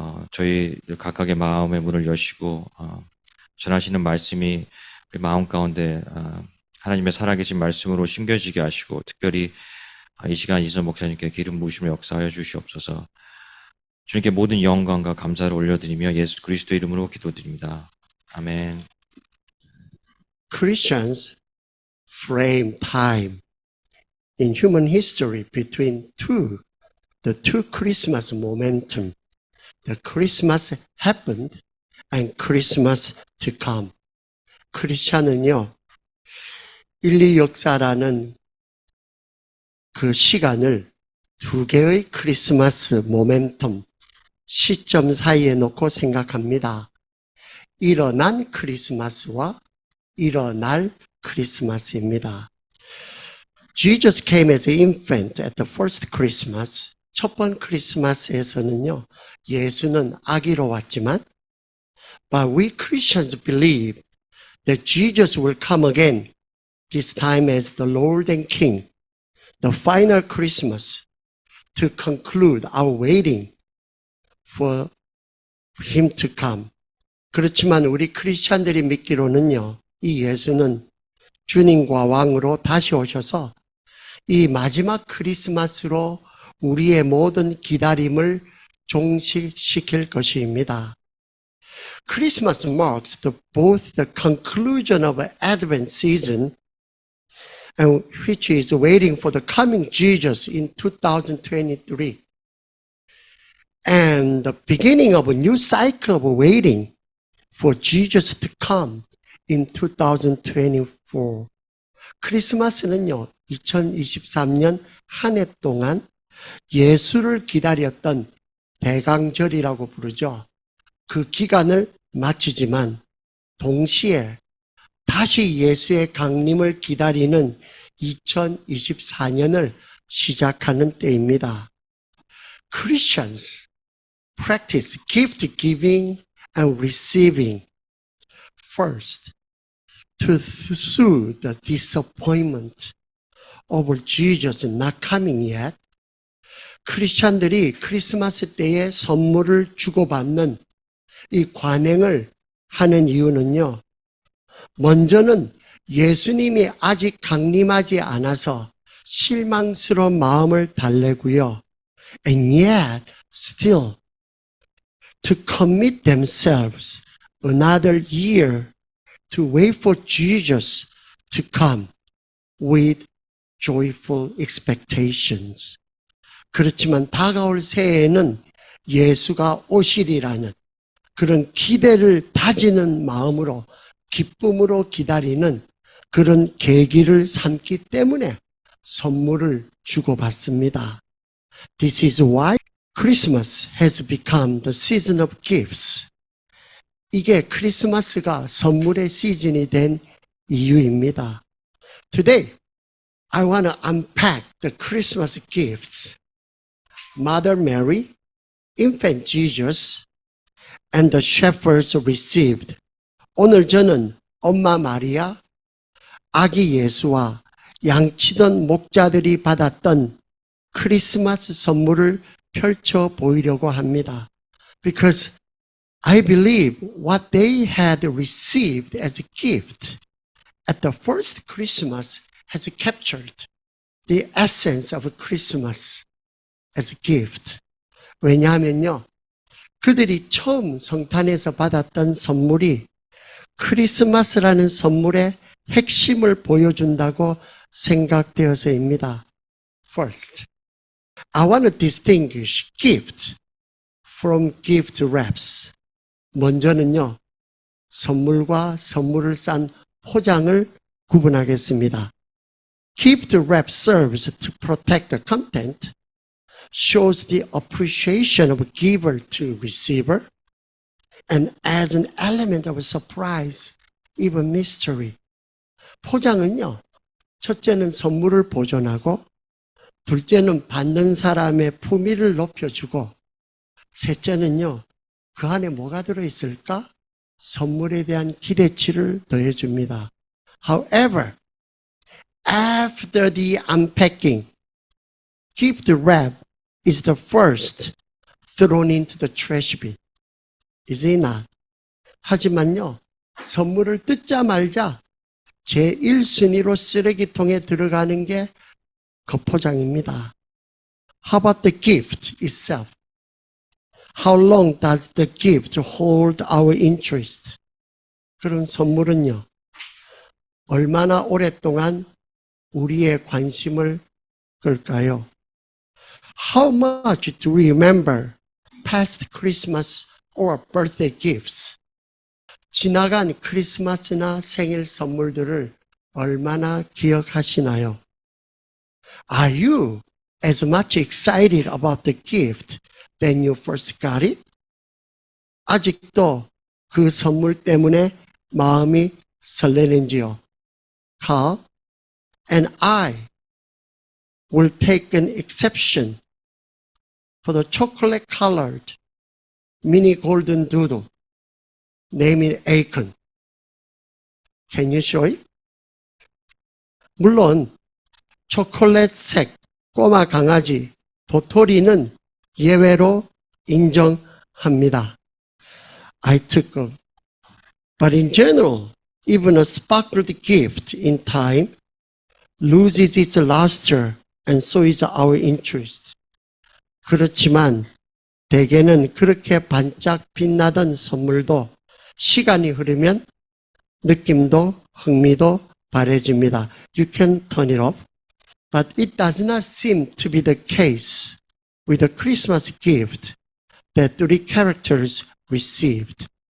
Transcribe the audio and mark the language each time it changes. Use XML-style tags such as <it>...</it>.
<ko>저희 각각의 마음의 문을 여시고 전하시는 말씀이 우리 마음 가운데 하나님의 살아계신 말씀으로 심겨지게 하시고 특별히 이 시간 이진석 목사님께 기름 부으심을 역사하여 주시옵소서. 주님께 모든 영광과 감사를 올려드리며 예수 그리스도 이름으로 기도드립니다. 아멘.</ko> <en>Christians frame time in human history between the two Christmas momentum. The Christmas happened and Christmas to come.</en> <ko>크리스찬은요, 인류 역사라는 그 시간을 두 개의 크리스마스 모멘텀, 시점 사이에 놓고 생각합니다. 일어난 크리스마스와 일어날 크리스마스입니다.</ko> <en>Jesus came as an infant at the first Christmas.</en> <ko>첫 번 크리스마스에서는요, 예수는 아기로 왔지만,</ko> <en>but we Christians believe that Jesus will come again, this time as the Lord and King, the final Christmas, to conclude our waiting for Him to come.</en> <ko>그렇지만 우리 크리스찬들이 믿기로는요, 이 예수는 주님과 왕으로 다시 오셔서 이 마지막 크리스마스로 우리의 모든 기다림을 종식시킬 것입니다.</ko> <en>Christmas marks both the conclusion of Advent season, and which is waiting for the coming Jesus in 2023, and the beginning of a new cycle of waiting for Jesus to come in 2024.</en> <ko>크리스마스는요, 2023년 한 해 동안 예수를 기다렸던 대강절이라고 부르죠. 그 기간을 마치지만 동시에 다시 예수의 강림을 기다리는 2024년을 시작하는 때입니다.</ko> <en>Christians practice gift giving and receiving first to soothe the disappointment over Jesus not coming yet.</en> <ko>크리스찬들이 크리스마스 때에 선물을 주고받는 이 관행을 하는 이유는요, 먼저는 예수님이 아직 강림하지 않아서 실망스러운 마음을 달래고요.</ko> <en>And yet, still, to commit themselves another year to wait for Jesus to come with joyful expectations.</en> <ko>그렇지만 다가올 새해에는 예수가 오시리라는 그런 기대를 다지는 마음으로 기쁨으로 기다리는 그런 계기를 삼기 때문에 선물을 주고받습니다.</ko> <en>This is why Christmas has become the season of gifts.</en> <ko>이게 크리스마스가 선물의 시즌이 된 이유입니다.</ko> <en>Today, I want to unpack the Christmas gifts. Mother Mary, Infant Jesus, and the shepherds received.</en> <ko>오늘 저는 엄마 마리아, 아기 예수와 양치던 목자들이 받았던 크리스마스 선물을 펼쳐 보이려고 합니다.</ko> <en>Because I believe what they had received as a gift at the first Christmas has captured the essence of Christmas as a gift.</en> <ko>왜냐하면요, 그들이 처음 성탄에서 받았던 선물이 크리스마스라는 선물의 핵심을 보여준다고 생각되어서입니다.</ko> <en>First, I want to distinguish gift from gift wraps.</en> <ko>먼저는요, 선물과 선물을 싼 포장을 구분하겠습니다.</ko> <en>Gift wrap serves to protect the content, shows the appreciation of giver to receiver, and adds an element of surprise, even mystery.</en> <ko>포장은요, 첫째는 선물을 보존하고, 둘째는 받는 사람의 품위를 높여주고, 셋째는요, 그 안에 뭐가 들어있을까? 선물에 대한 기대치를 더해줍니다.</ko> <en>However, after the unpacking, gift wrap is the first thrown into the trash bin. Is it not?</en> <ko>하지만요, 선물을 뜯자마자 제1순위로 쓰레기통에 들어가는 게 그 포장입니다.</ko> <en>How about the gift itself? How long does the gift hold our interest?</en> <ko>그런 선물은요, 얼마나 오랫동안 우리의 관심을 끌까요?</ko> <en>How much do we remember past Christmas or birthday gifts?</en> <ko>지나간 크리스마스나 생일 선물들을 얼마나 기억하시나요?</ko> <en>Are you as much excited about the gift than you first got it?</en> <ko>아직도 그 선물 때문에 마음이 설레는지요?</ko> <en>Carl and I will take an exception for the chocolate-colored mini golden doodle. Name it Akon. Can you show it?</en> <ko>물론 초콜릿색 꼬마 강아지 도토리는 예외로 인정합니다.</ko> <en>I took a, but in general, even a sparkled gift in time loses its luster and so is our interest.</en> <ko>그렇지만 대개는 그렇게 반짝 빛나던 선물도 시간이 흐르면 느낌도 흥미도 바래집니다.</ko> <en>You can turn it off. But it does not seem to be the case with the Christmas gift that three characters received.</en>